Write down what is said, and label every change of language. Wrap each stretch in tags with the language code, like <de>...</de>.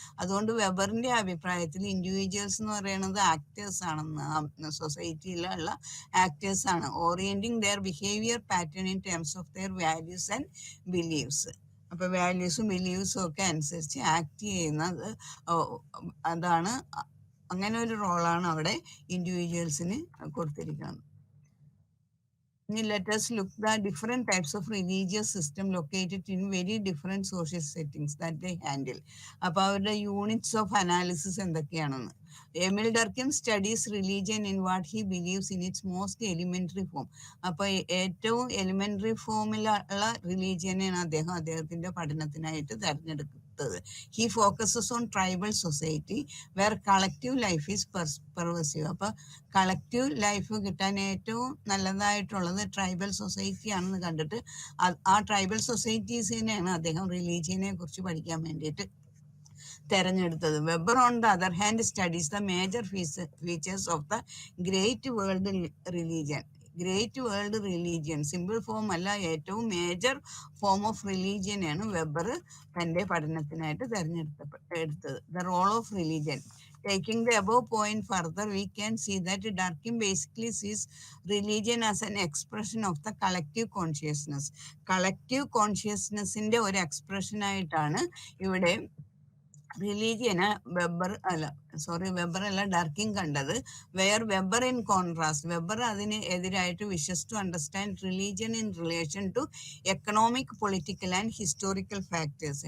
<ml>അതുകൊണ്ട് വെബറിന്റെ അഭിപ്രായത്തിൽ ഇൻഡിവിജ്വൽസ് എന്ന് പറയുന്നത് ആക്ടേഴ്സ് ആണെന്ന്, സൊസൈറ്റിയിലുള്ള ആക്ടേഴ്സ് ആണ്.</ml> <en>Orienting their behaviour pattern in terms of their values and beliefs.</en> <ml>അപ്പൊ വാല്യൂസും ബിലീവ്സും ഒക്കെ അനുസരിച്ച് ആക്ട് ചെയ്യുന്നത് അതാണ്. അങ്ങനെ ഒരു റോളാണ് അവിടെ ഇൻഡിവിജ്വൽസിന് കൊടുത്തിരിക്കുന്നത്.</ml> <en>Let us look the different types of religious system located in very different social settings that they handle.</en> <ml>അപ്പോൾ അവരുടെ യൂണിറ്റ്സ് ഓഫ് അനാലിസിസ് എന്തൊക്കെയാണെന്ന്.</ml> <en>Emile Durkheim studies religion in what he believes in its most elementary form.</en> <ml>അപ്പൊ ഏറ്റവും elementary ഫോമിലുള്ള റിലീജിയനെയാണ് അദ്ദേഹത്തിന്റെ പഠനത്തിനായിട്ട് തെരഞ്ഞെടുക്കുന്നത്.</ml> <en>He focuses on tribal society where collective life is pervasive.</en> <ml>അപ്പൊ collective life കിട്ടാൻ ഏറ്റവും നല്ലതായിട്ടുള്ളത് ട്രൈബൽ സൊസൈറ്റി ആണെന്ന് കണ്ടിട്ട് ആ ട്രൈബൽ സൊസൈറ്റീസിനെയാണ് അദ്ദേഹം റിലീജിയനെ കുറിച്ച് പഠിക്കാൻ വേണ്ടിയിട്ട് തെരഞ്ഞെടുത്തത്.</ml> <en>Weber on the other hand studies the major features of the great world religion.</en> <ml>Great world religion simple form അല്ല, ഏറ്റവും മേജർ ഫോം ഓഫ് റിലീജിയനാണ് വെബർ തന്റെ പഠനത്തിനായിട്ട് തെരഞ്ഞെടുത്തത്.</ml> <en>The role of religion. Taking the above point further, we can see that Durkheim basically sees religion as an expression of the collective consciousness. Collective consciousness in the</en> <ml>ഒരു expression ആയിട്ടാണ് ഇവിടെ religion weber അല്ല ഡർക്കിം കണ്ടത്.</ml> <en>where Weber in contrast, Weber</en> <ml>അതിന് എതിരായിട്ട്</ml> <en>Wishes to understand religion in relation to economic, political and historical factors.</en>